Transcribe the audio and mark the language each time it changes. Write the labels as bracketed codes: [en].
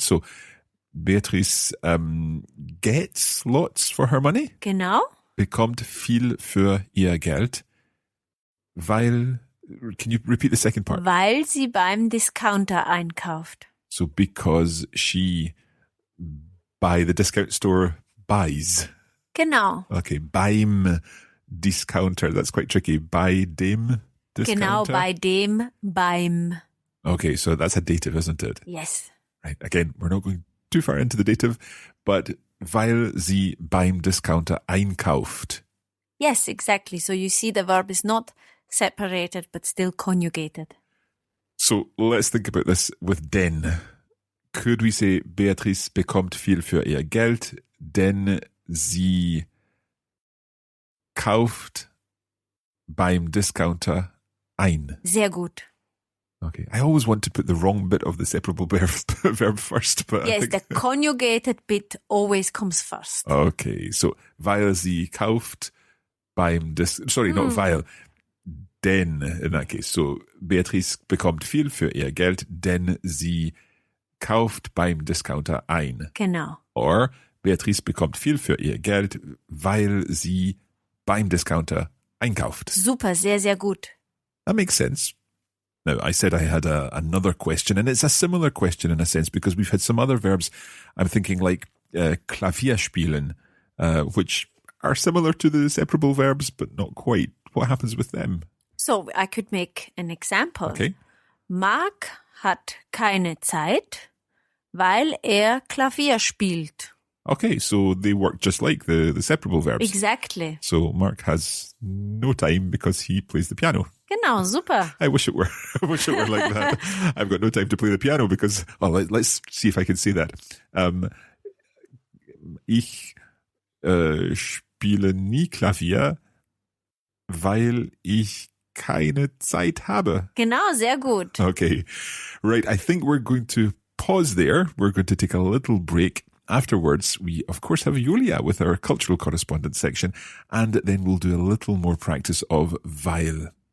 [en] So Beatrice gets lots for her money. [de] Genau. Bekommt viel für ihr Geld, weil, [en] can you repeat the second part? [de] Weil sie beim Discounter einkauft. [en] So because she, by the discount store, buys. [de] Genau. [en] Okay, [de] beim Discounter. [en] That's quite tricky. [de] Bei dem Discounter? Genau, beim. [en] Okay, so that's a dative, isn't it? Yes. Right. Again, we're not going too far into the dative, but [de] weil sie beim Discounter einkauft. [en] Yes, exactly. So you see the verb is not separated, but still conjugated. So let's think about this with denn. Could we say [de] Beatrice bekommt viel für ihr Geld, denn sie kauft beim Discounter ein? Sehr gut. [en] Okay, I always want to put the wrong bit of the separable verb first. But yes, the conjugated bit always comes first. Okay, so [de] weil sie kauft beim [en] not weil, denn in that case. [de] So Beatrice bekommt viel für ihr Geld, denn sie kauft beim Discounter ein. Genau. Or Beatrice bekommt viel für ihr Geld, weil sie beim Discounter einkauft. Super, sehr, sehr gut. [en] That makes sense. Now, I said I had another question, and it's a similar question in a sense, because we've had some other verbs, I'm thinking like Klavier spielen, which are similar to the separable verbs, but not quite. What happens with them? So, I could make an example. Okay. [de] Mark hat keine Zeit, weil Klavier spielt. [en] Okay, so they work just like the separable verbs. Exactly. So Mark has no time because he plays the piano. [de] Genau, super. [en] I wish it were like that. I've got no time to play the piano because, let's see if I can say that. [de] Ich spiele nie Klavier, weil ich keine Zeit habe. Genau, sehr gut. [en] Okay, right. I think we're going to pause there. We're going to take a little break. Afterwards, we of course have Julia with our cultural correspondence section, and then we'll do a little more practice of Weil.